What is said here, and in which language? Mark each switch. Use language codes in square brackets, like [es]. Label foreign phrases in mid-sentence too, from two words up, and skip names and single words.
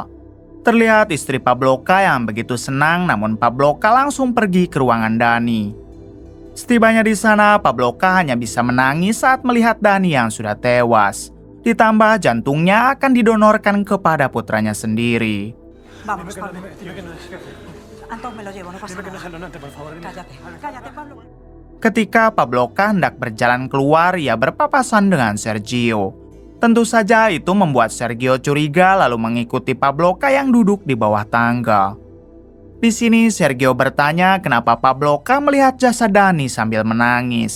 [id] Terlihat istri Pabloka yang begitu senang, namun Pabloka langsung pergi ke ruangan Dani. Setibanya di sana, Pabloka hanya bisa menangis saat melihat Dani yang sudah tewas. Ditambah jantungnya akan didonorkan kepada putranya sendiri. [es] Vamos, Pablo. Anton, me lo llevo, no pasa nada. Cállate, cállate, Pablo. [id] Ketika Pabloka hendak berjalan keluar, ia berpapasan dengan Sergio. Tentu saja itu membuat Sergio curiga lalu mengikuti Pabloka yang duduk di bawah tangga. Di sini Sergio bertanya kenapa Pabloka melihat jasad Dani sambil menangis.